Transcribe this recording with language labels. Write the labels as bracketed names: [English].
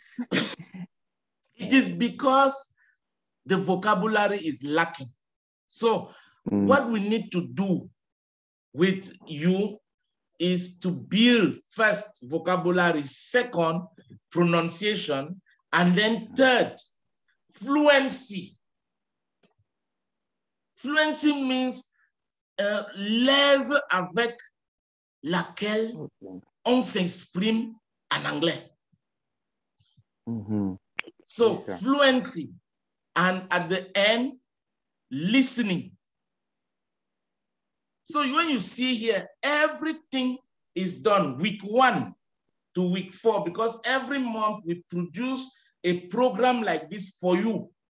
[English] It is because the vocabulary is lacking. So what we need to do with you is to build first vocabulary, second pronunciation, and then third fluency. Fluency means [French] l'aise avec laquelle on s'exprime en anglais. [English] So fluency, and at the end, listening. So when you see here, everything is done week 1 to week 4, because every month we produce a program like this for you.